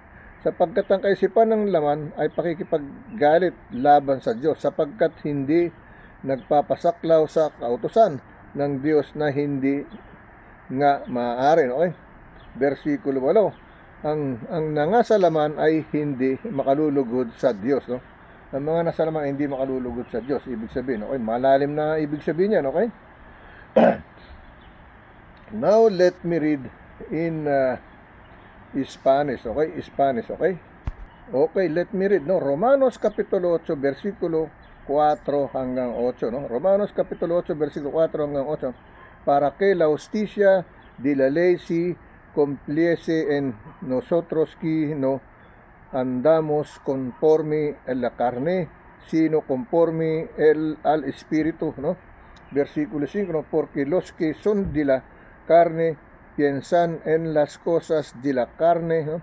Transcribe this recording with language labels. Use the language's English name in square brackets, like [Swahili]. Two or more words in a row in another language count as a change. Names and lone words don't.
[Filipino] Sapagkat ang kaisipan ng laman ay pakikipaggalit laban sa Diyos, sapagkat hindi nagpapasaklaw sa kautusan ng Diyos na hindi nga maaari, okay? Versikulo 8, ang nangasalaman ay hindi makalulugod sa Diyos, no? Ang mga nasalaman ay hindi makalulugod sa Diyos. Ibig sabihin, okay? Malalim na ibig sabihin yan, okay? [English] Now, let me read in Spanish, okay? Spanish, okay? Okay, let me read, [Filipino] no? Romanos Kapitulo 8, versikulo 4 hanggang 8, no? Romanos Kapitulo 8, versikulo 4 hanggang 8. [Spanish] Para que la justicia de la ley si cumpliese en nosotros que no andamos conforme a la carne, sino conforme al Espíritu, ¿no? Versículo 5, ¿no? Porque los que son de la carne piensan en las cosas de la carne, ¿no?